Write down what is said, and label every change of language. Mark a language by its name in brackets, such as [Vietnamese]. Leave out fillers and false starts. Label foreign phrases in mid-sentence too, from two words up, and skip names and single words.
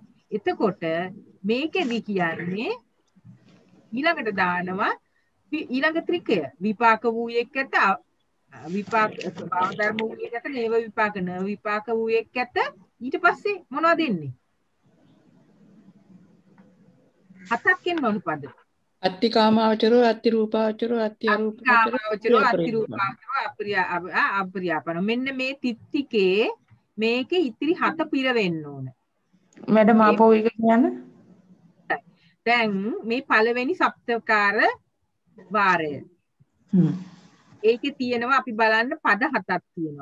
[Sinhala] එතකොට මේකෙදි කියන්නේ ඊළඟට දානවා ඊළඟ ත්‍රිකය විපාක වූයෙක් ඇත විපාක ස්වභාව ධර්ම වූයෙක් ඇත [Pali] නේව විපාක න විපාක [Sinhala] වූයෙක් ඇත. ඊට පස්සේ මොනවද එන්නේ? 7ක් එන්න ඕන පද. [Pali] අත්ති කාමාවචරෝ අත්ති රූපාවචරෝ අත්ති අරූපාවචරෝ අත්ති රූපාවචරෝ අපරියාපන. [Sinhala] මෙන්න මේ තිත්තිකේ මේකේ ඉතිරි 7 පිර වෙන්න ඕන. මැඩම් ආපහු එක කියන්න. දැන් මේ පළවෙනි සප්තකාර වාරය. ඒකේ තියෙනවා අපි බලන්න පද 7ක් තියෙනවා.